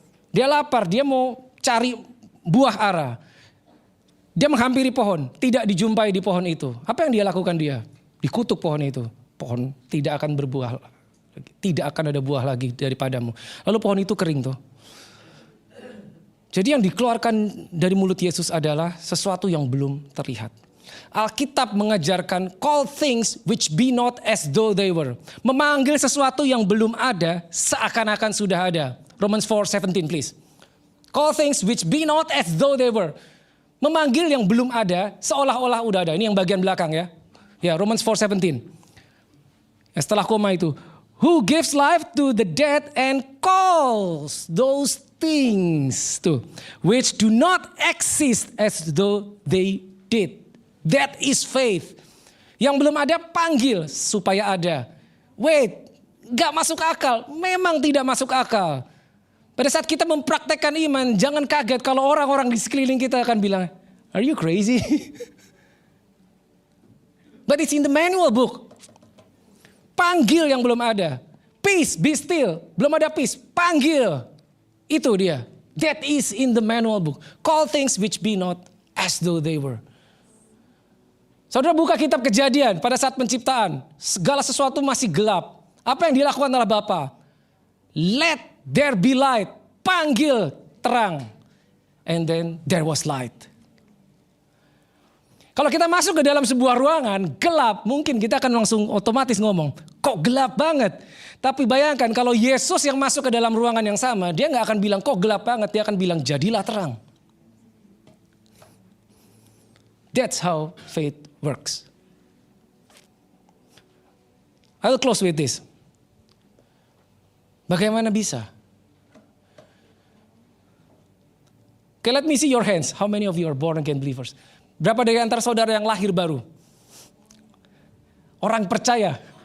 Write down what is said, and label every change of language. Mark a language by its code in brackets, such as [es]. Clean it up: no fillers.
[id] Dia lapar, dia mau cari buah ara. Dia menghampiri pohon, tidak dijumpai di pohon itu. Apa yang dia lakukan dia? Dikutuk pohon itu. Pohon tidak akan berbuah, tidak akan ada buah lagi daripadamu. Lalu pohon itu kering tuh. Jadi yang dikeluarkan dari mulut Yesus adalah sesuatu yang belum terlihat. Alkitab mengajarkan [en] call things which be not as though they were. [id] Memanggil sesuatu yang belum ada seakan-akan sudah ada. [en] Romans 4:17 please. Call things which be not as though they were. [id] Memanggil yang belum ada seolah-olah udah ada. Ini yang bagian belakang ya. [en] Ya, Romans 4:17. [id] Setelah koma itu, [en] who gives life to the dead and calls those things to which do not exist as though they did. That is faith. [id] Yang belum ada panggil supaya ada. Wait, gak masuk akal. Memang tidak masuk akal. Pada saat kita mempraktekkan iman, jangan kaget kalau orang-orang di sekeliling kita akan bilang, [en] are you crazy? But it's in the manual book. [id] Panggil yang belum ada. [en] Peace, be still. [id] Belum ada peace, panggil. Itu dia. [en] That is in the manual book. Call things which be not as though they were. [id] Saudara buka kitab Kejadian pada saat penciptaan. Segala sesuatu masih gelap. Apa yang dilakukan oleh Bapa? [en] Let there be light. [id] Panggil terang. [en] And then there was light. [id] Kalau kita masuk ke dalam sebuah ruangan gelap, mungkin kita akan langsung otomatis ngomong, kok gelap banget. Tapi bayangkan kalau Yesus yang masuk ke dalam ruangan yang sama, dia gak akan bilang kok gelap banget. Dia akan bilang jadilah terang. [en] That's how faith works. I'll close with this. [id] Bagaimana bisa? [en] Okay, let me see your hands. How many of you are born again believers? [id] Berapa dari antara saudara yang lahir baru? Orang percaya.